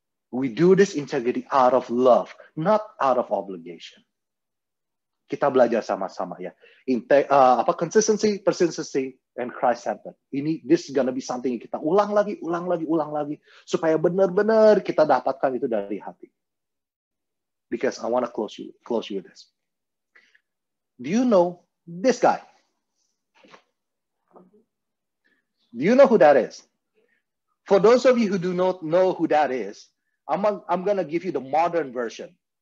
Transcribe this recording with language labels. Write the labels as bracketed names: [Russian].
[English] We do this integrity out of love, not out of obligation. [Indonesian] Kita belajar sama-sama ya. [English] Consistency, persistency, and Christ-centered. This is gonna be something [Indonesian] yang kita ulang lagi, supaya benar-benar kita dapatkan itu dari hati. [English] Because I want to close you with this. Do you know this guy? Do you know who that is? For those of you who do not know who that is, I'm gonna give you the modern version.